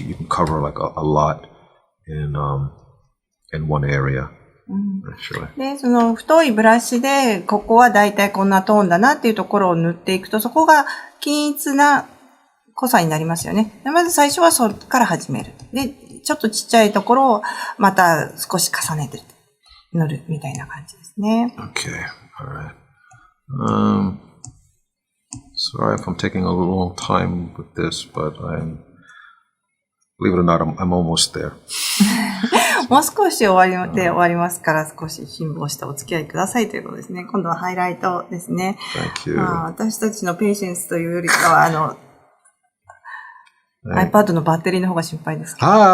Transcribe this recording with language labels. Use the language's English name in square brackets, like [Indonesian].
[English] You can cover like a lot in one area. [Japanese] で、その太いブラシで、ここはだいたいこんなトーンだなっていうところを塗っていくと、そこが均一な濃さになりますよね。まず最初はそこから始める。で、ちょっとちっちゃいところをまた少し重ねて塗るみたいな感じですね。 [English] Okay, alright. Sorry if I'm taking a long time with this, but believe it or not, I'm almost there. [Japanese] もう少し終わりますから、少し辛抱してお付き合いくださいということですね。今度はハイライトですね。 [English] Thank you. [Japanese] 私たちのペーシェンスというよりかは、iPad のバッテリーの方が心配ですけど。